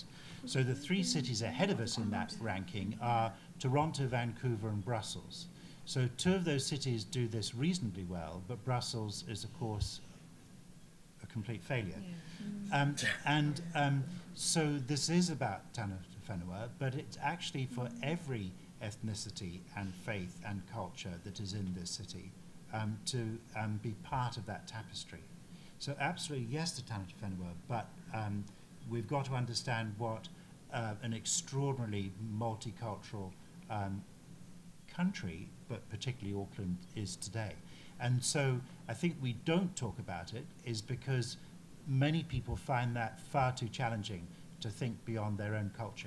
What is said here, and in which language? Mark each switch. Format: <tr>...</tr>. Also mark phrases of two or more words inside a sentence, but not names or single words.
<en>So the 3 cities ahead of us in that ranking are Toronto, Vancouver, and Brussels. So 2 of those cities do this reasonably well, but Brussels is, of course, a complete failure. So this is about</en> <mi>tangata whenua,</mi> <en>but it's actually for every ethnicity and faith and culture that is in this city to be part of that tapestry. So absolutely yes to</en> <mi>tangata whenua,</mi> <en>but we've got to understand what an extraordinarily multicultural country, but particularly Auckland, is today. And so I think we don't talk about it is because many people find that far too challenging to think beyond their own culture.</en>